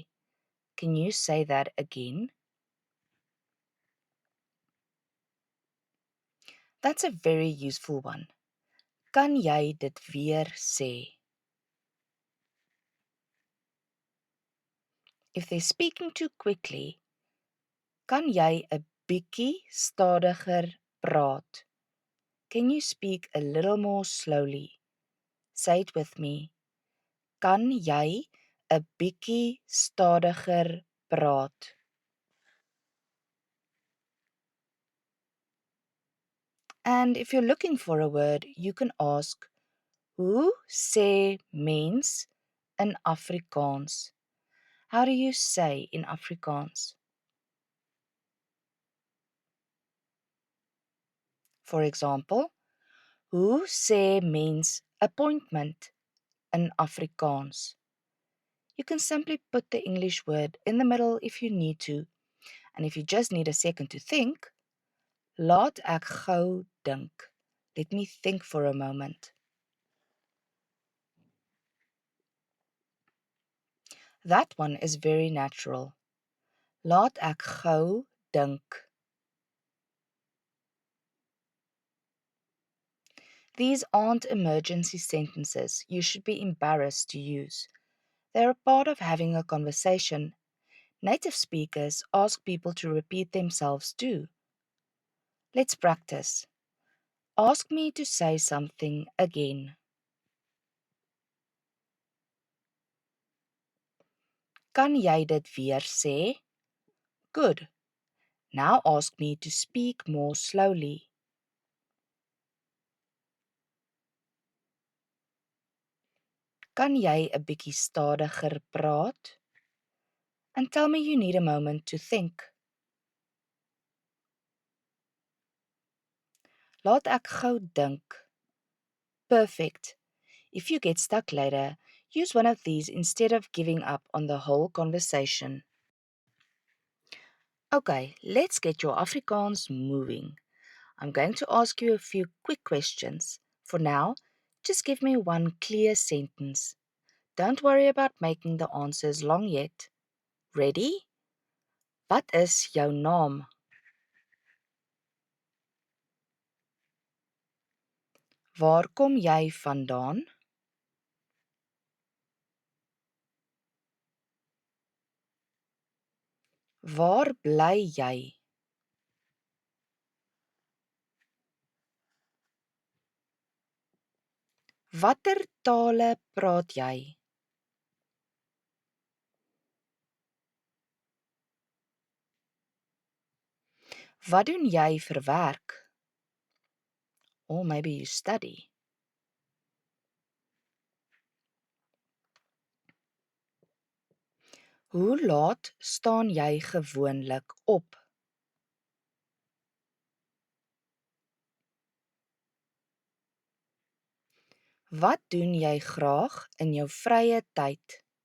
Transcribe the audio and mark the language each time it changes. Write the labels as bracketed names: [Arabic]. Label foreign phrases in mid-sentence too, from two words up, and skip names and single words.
[English] Can you say that again? That's a very useful one. [Afrikaans] Kan jy dit weer sê? [English] If they're speaking too quickly, [Afrikaans] kan jy 'n bietjie stadiger praat? [English] Can you speak a little more slowly? Say it with me. [Afrikaans] Kan jy 'n bietjie stadiger praat? [English] And if you're looking for a word, you can ask, [Afrikaans] hoe sê mens in Afrikaans? [English] How do you say in Afrikaans? For example, [Afrikaans] hoe sê mens appointment in Afrikaans? [English] You can simply put the English word in the middle if you need to. And if you just need a second to think, [Afrikaans] laat ek gou dink. [English] Let me think for a moment. That one is very natural. [Afrikaans] Laat ek gou dink. [English] These aren't emergency sentences you should be embarrassed to use. They're a part of having a conversation. Native speakers ask people to repeat themselves too. Let's practice. Ask me to say something again. [Afrikaans] Kan jy dit weer sê? [English] Good. Now ask me to speak more slowly. [Afrikaans] Kan jy 'n bietjie stadiger praat? [English] And tell me you need a moment to think. [Afrikaans] Laat ek gou dink. [English] Perfect. If you get stuck later, use one of these instead of giving up on the whole conversation. Okay, let's get your Afrikaans moving. I'm going to ask you a few quick questions. For now, just give me one clear sentence. Don't worry about making the answers long yet. Ready? [Afrikaans] Wat is jou naam? Waar kom jy vandaan? Waar bly jy? Watter tale praat jy? Wat doen jy vir werk? [English] Or maybe you study. [Afrikaans] Hoe laat staan jy gewoonlik op? Wat doen jy graag in jou vrye tyd?